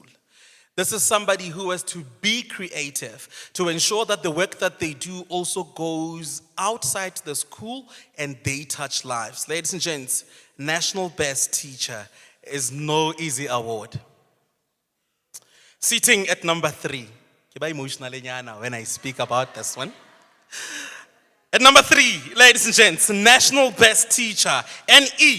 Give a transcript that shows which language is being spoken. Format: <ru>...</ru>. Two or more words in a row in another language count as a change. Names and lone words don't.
<en>This is somebody who has to be creative to ensure that the work that they do also goes outside the school and they touch lives. Ladies and gents, National Best Teacher is no easy award. Sitting at number 3.</en> <st>Ke ba emotional nyana</st> <en>when I speak about this one. At number 3, ladies and gents, National Best Teacher, N.E.</en>